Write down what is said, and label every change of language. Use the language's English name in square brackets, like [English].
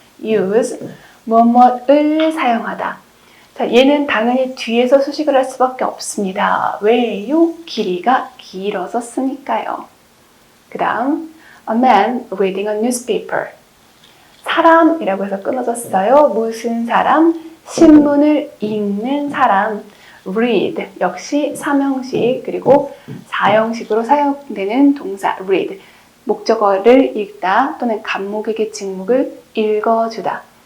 [Korean] use, 뭐뭐를 사용하다. 자, 얘는 당연히 뒤에서 수식을 할 수밖에 없습니다. 왜요? 길이가 길어서 쓰니까요. 그 다음 [English] A man reading a newspaper. [Korean] 사람이라고 해서 끊어졌어요. 무슨 사람? 신문을 읽는 사람. read 역시 3형식 그리고 4형식으로 사용되는 동사 read. 목적어를 읽다 또는 간목에게 직목을 읽어주다.